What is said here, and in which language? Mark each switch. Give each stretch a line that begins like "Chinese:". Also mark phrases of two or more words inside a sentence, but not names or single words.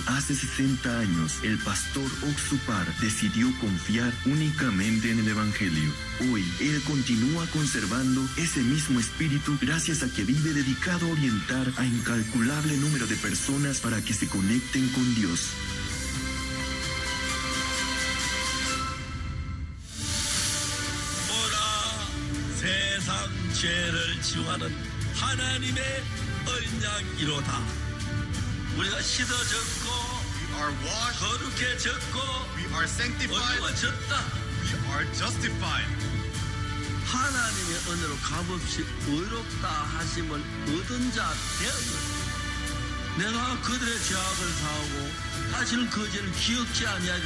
Spanish: Hace 60 años, el pastor Oxupar decidió confiar únicamente en el Evangelio. Hoy, él continúa conservando ese mismo espíritu gracias a que vive dedicado a orientar a incalculable número de personas para que se conecten con Dios.
Korean: 세상 죄를 지우하는 하나님의 어린 양이로다. 우리가 씻어졌고
English: We are washed,
Korean: 거룩해졌고
English: we are sanctified,
Korean: 의로워졌다.
English: we are justified.
Korean: 하나님의 은혜로 값없이 의롭다 하심을 얻은 자 되었노라. 내가 그들의 죄악을 사하고 다시는 그 죄를 기억지 아니하리라.